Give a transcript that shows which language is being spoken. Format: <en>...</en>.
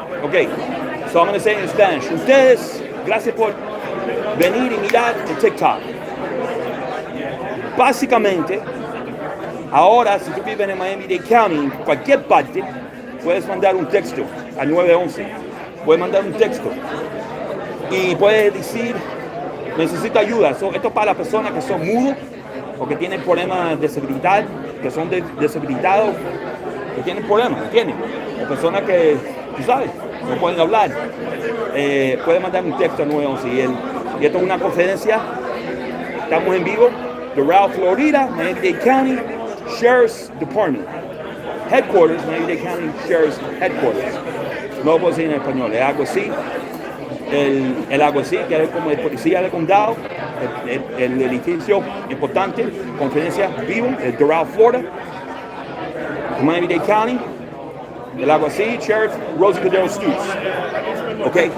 <en>Okay, so I'm going to say it in Spanish.</en> <es>Ustedes, gracias por venir y mirar el TikTok. Básicamente, ahora si tú vives en Miami-Dade County, en cualquier parte, puedes mandar un texto al 911. Puedes mandar un texto y puedes decir, necesito ayuda. Esto es para las personas que son mudos o que tienen problemas de seguridad, que son deshabilitados, que tienen problemas, ¿entiendes? O personas que, tú sabes, no pueden hablar. Pueden mandar un texto al 911. Y esto es una conferencia. Estamos en vivo.</es> <en>Doral, Florida, Miami-Dade County Sheriff's Department. Headquarters, Miami-Dade County Sheriff's Headquarters.</en> <es>No lo puedo decir en español, es algo así. El alguacil, que es como el policía del condado, el edificio importante, Conferencia, Vivo, el Doral, Florida, Miami-Dade County, el alguacil, Sheriff Rosie Cordero-Stutz. ¿Ok?</es>